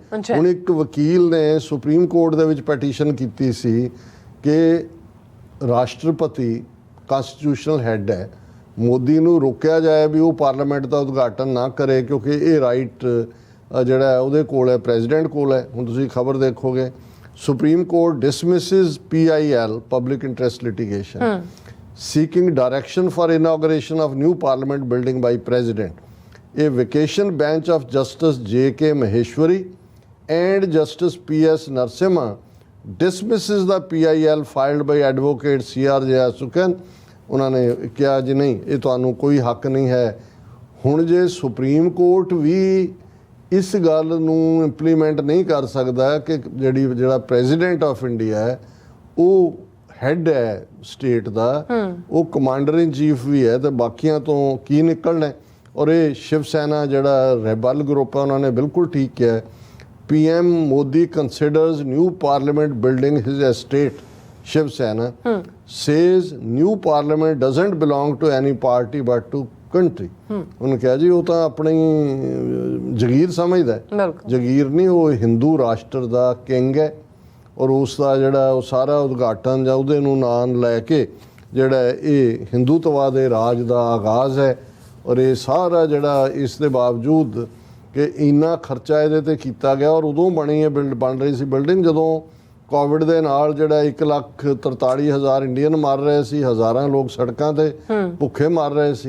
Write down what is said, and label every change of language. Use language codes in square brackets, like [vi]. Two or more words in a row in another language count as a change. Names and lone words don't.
[pa] ਹੁਣ ਇੱਕ ਵਕੀਲ ਨੇ ਸੁਪਰੀਮ ਕੋਰਟ ਦੇ ਵਿੱਚ ਪੈਟੀਸ਼ਨ ਕੀਤੀ ਸੀ ਕਿ ਰਾਸ਼ਟਰਪਤੀ [en] constitutional head [pa] ਹੈ, ਮੋਦੀ ਨੂੰ ਰੋਕਿਆ ਜਾਏ ਵੀ ਉਹ ਪਾਰਲੀਮੈਂਟ ਦਾ ਉਦਘਾਟਨ ਨਾ ਕਰੇ ਕਿਉਂਕਿ ਇਹ ਰਾਈਟ ਜਿਹੜਾ ਹੈ ਉਹਦੇ ਕੋਲ ਹੈ, ਪ੍ਰੈਜ਼ੀਡੈਂਟ ਕੋਲ ਹੈ। ਹੁਣ ਤੁਸੀਂ ਖਬਰ ਦੇਖੋਗੇ [en] Supreme Court dismisses PIL public interest litigation seeking direction for inauguration of new parliament building by president. A vacation bench of Justice J.K. Maheshwari and Justice P.S. Narasimha dismisses the PIL filed by advocate C.R. Jayasukan. [pa] ਉਹਨਾਂ ਨੇ ਕਿਹਾ ਜੀ ਨਹੀਂ, ਇਹ ਤੁਹਾਨੂੰ ਕੋਈ ਹੱਕ ਨਹੀਂ ਹੈ। ਹੁਣ ਜੇ ਸੁਪਰੀਮ ਕੋਰਟ ਵੀ ਇਸ ਗੱਲ ਨੂੰ ਇੰਪਲੀਮੈਂਟ ਨਹੀਂ ਕਰ ਸਕਦਾ ਕਿ ਜਿਹੜਾ [en] President of India [pa] ਹੈ ਉਹ ਹੈੱਡ ਹੈ ਸਟੇਟ ਦਾ, ਉਹ [en] commander in chief [pa] ਵੀ ਹੈ, ਤੇ ਬਾਕੀਆਂ ਤੋਂ ਕੀ ਨਿਕਲਣਾ। ਔਰ ਇਹ ਸ਼ਿਵ ਸੈਨਾ ਜਿਹੜਾ [en] rebel group [pa] ਹੈ ਉਹਨਾਂ ਨੇ ਬਿਲਕੁਲ ਠੀਕ ਕਿਹਾ, [en] PM Modi considers new parliament building his estate. Shiv Sena says new parliament doesn't belong to any party but to country. [pa] ਉਹਨੇ ਕਿਹਾ ਜੀ ਉਹ ਤਾਂ ਆਪਣੀ ਜਗੀਰ ਸਮਝਦਾ ਹੈ, ਜਗੀਰ ਨਹੀਂ, ਉਹ ਹਿੰਦੂ ਰਾਸ਼ਟਰ ਦਾ ਕਿੰਗ ਹੈ ਔਰ ਉਸ ਦਾ ਜਿਹੜਾ ਉਹ ਸਾਰਾ ਉਦਘਾਟਨ ਜਾਂ ਉਹਦੇ ਨੂੰ ਨਾਮ ਲੈ ਕੇ ਜਿਹੜਾ ਇਹ ਹਿੰਦੂਤਵਾ ਦੇ ਰਾਜ ਦਾ ਆਗਾਜ਼ ਹੈ। ਔਰ ਇਹ ਸਾਰਾ ਜਿਹੜਾ ਇਸ ਦੇ ਬਾਵਜੂਦ ਕਿ ਇੰਨਾ ਖਰਚਾ ਇਹਦੇ ਤੇ ਕੀਤਾ ਗਿਆ ਔਰ ਉਦੋਂ ਬਣੀ ਹੈ ਬਣ ਰਹੀ ਸੀ ਬਿਲਡਿੰਗ ਜਦੋਂ ਕੋਵਿਡ ਦੇ ਨਾਲ ਜਿਹੜਾ 1,43,000 ਇੰਡੀਅਨ ਮਰ ਰਹੇ ਸੀ, ਹਜ਼ਾਰਾਂ ਲੋਕ ਸੜਕਾਂ ਤੇ ਭੁੱਖੇ ਮਰ ਰਹੇ ਸੀ।